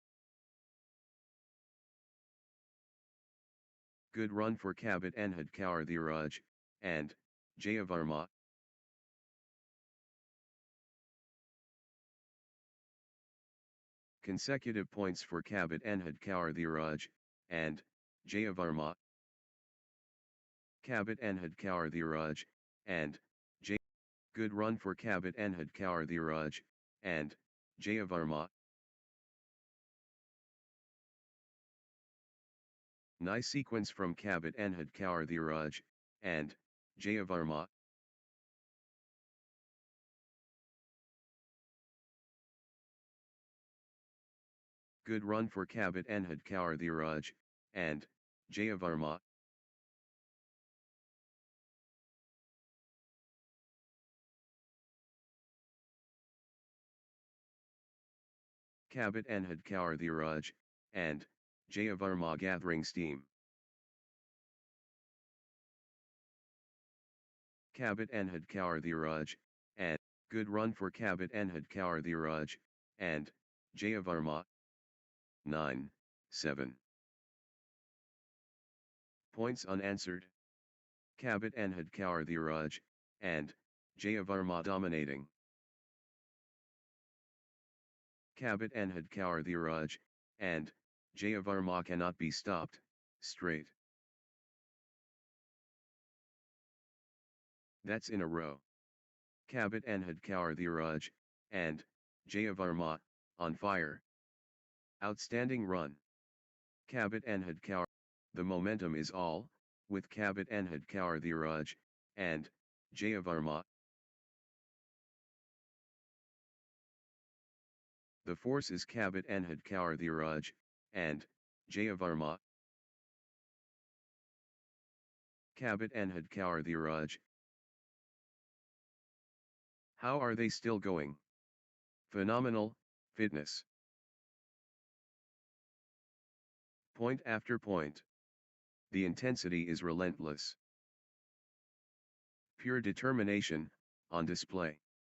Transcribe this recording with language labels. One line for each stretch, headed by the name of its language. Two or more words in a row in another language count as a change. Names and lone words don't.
English: Good run for Kabit Enhad Kaur Dhiraj, and Jayavarma. Consecutive points for Kabit Enhad Kaur Dhiraj, and Jayavarma. Kabit Enhad Kaur Dhiraj, and Jay. Good run for Kabit Enhad Kaur Dhiraj, and Jayavarma. Nice sequence from Kabit Enhad Kaur Dhiraj, and Jayavarma. Good run for Kabit Enhad Kaur Dhiraj, and Jayavarma. Kabit Enhad Kaur Dhiraj, and Jayavarma gathering steam. Kabit Enhad Kaur Dhiraj, and good run for Kabit Enhad Kaur Dhiraj, and Jayavarma. 9-7. Points unanswered. Kabit Enhad Kaur Dhiraj, and Jayavarma dominating. Kabit Enhad Kaur Dhiraj, and Jayavarma cannot be stopped, straight. That's in a row. Kabit Enhad Kaur Dhiraj, and Jayavarma, on fire. Outstanding run. Kabit Enhad Kaur. The momentum is all, with Kabit Enhad Kaur Dhiraj, and Jayavarma. The force is Kabit Enhad Kaur Dhiraj, and Jayavarma. Kabit Enhad Kaur Dhiraj. How are they still going? Phenomenal, fitness. Point after point. The intensity is relentless. Pure determination, on display.